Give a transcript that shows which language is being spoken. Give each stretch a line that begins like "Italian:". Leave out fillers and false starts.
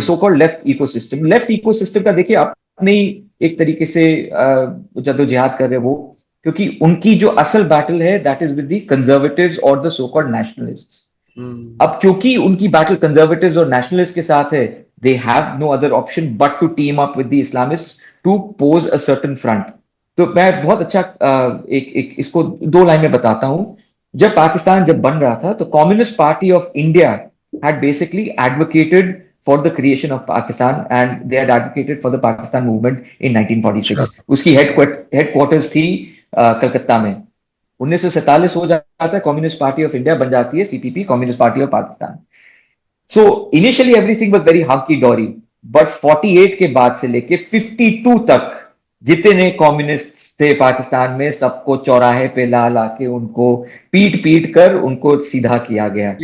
English: So called left ecosystem.
Hindi: Left ecosystem का देखिए अपने ही एक तरीके से जद्दोजहद कर रहे हैं वो, क्योंकि उनकी जो असल बैटल है
English: That is with the conservatives और the so called nationalists. Hmm,
Hindi: अब क्योंकि उनकी बैटल कंजर्वेटिव्स और नेशनलिस्ट के साथ है,
English: They have no other option but to team up with the Islamist to pose a certain front.
Hindi: तो मैं बहुत अच्छा एक इसको दो लाइन में बताता हूं। जब पाकिस्तान जब बन रहा था, तो
English: Communist Party of India had basically advocated for the creation of Pakistan, and they had advocated for the Pakistan movement in
Hindi: अच्छा। 1946। उसकी हेडक्वार्टर्स थी कलकत्ता में। 1947 हो जाता है, कम्युनिस्ट पार्टी ऑफ इंडिया बन जाती है CPP, communist party of Pakistan.
English: so initially everything was very hunky dory,
Hindi: बट 48 के बाद से लेके 52 तक जितने कम्युनिस्ट थे पाकिस्तान में, सबको चौराहे पे ला ला के उनको पीट पीट कर उनको सीधा किया गया।